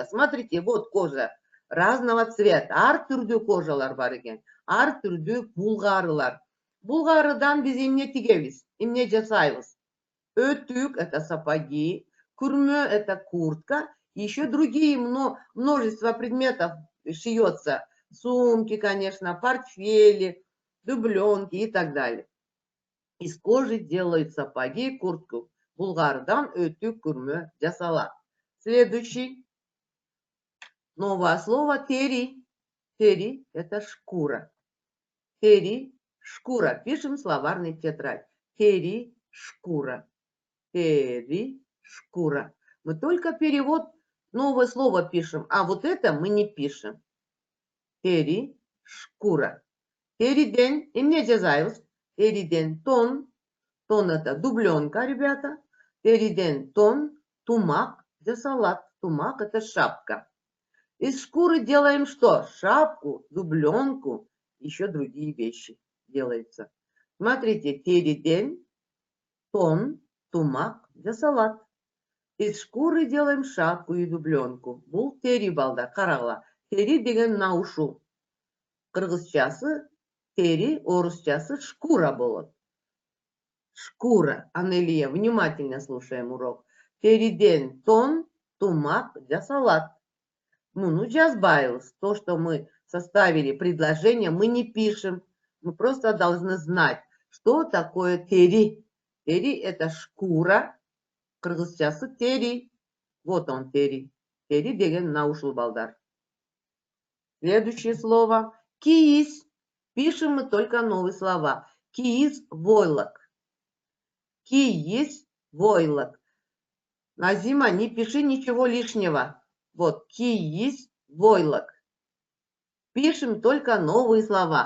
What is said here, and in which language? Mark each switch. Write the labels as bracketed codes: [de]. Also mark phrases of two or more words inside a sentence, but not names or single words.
[ru] Смотрите, вот кожа разного цвета. [ky] Ар түрдүү кожалар бар экен. Ар түрдүү булгарылар. Булгарыдан биз эмне тигебиз? Эмне жасайбыз? [ru] Өтүк это сапоги, күрмө это куртка, еще другие множество предметов шьется. Сумки, конечно, портфели, дубленки и так далее. Из кожи делают сапоги, куртку. [ky] Булгардан өтүк күрмө жасалат. [ru] Следующий. Новое слово тери. Тери это шкура. Тери шкура. Пишем словарный тетрадь. Тери шкура. Тери шкура. Мы только перевод новое слово пишем, а вот это мы не пишем. [ky] Тери шкура. Териден эмне жазайбыз? Териден тон. [ru] Тон это дубленка, ребята. [ky] Териден тон, тумак жасалат. [ru] Тумак это шапка. Из шкуры делаем что? Шапку, дубленку, еще другие вещи делаются. Смотрите, [ky] териден, тон, тумак жасалат. [ru] Из шкуры делаем шапку и дубленку. [ky] Бул тери балда, карагыла. Тери деген наушу. Кыргызчасы тери, орусчасы шкура болот. Шкура. [ru] Анелия, внимательно слушаем урок. [ky] Териден тон, тумак жасалат. Ну, жазбайбыз. [ru] То, что мы составили предложение, мы не пишем. Мы просто должны знать, что такое тери. Тери это шкура. [ky] Кыргызчасы тери. [ru] Вот он тери. [ky] Тери деген наушыл балдар. [ru] Следующее слово киис. Пишем мы только новые слова. Киис войлок. Киис войлок. Назима, не пиши ничего лишнего. Вот, киис войлок. Пишем только новые слова.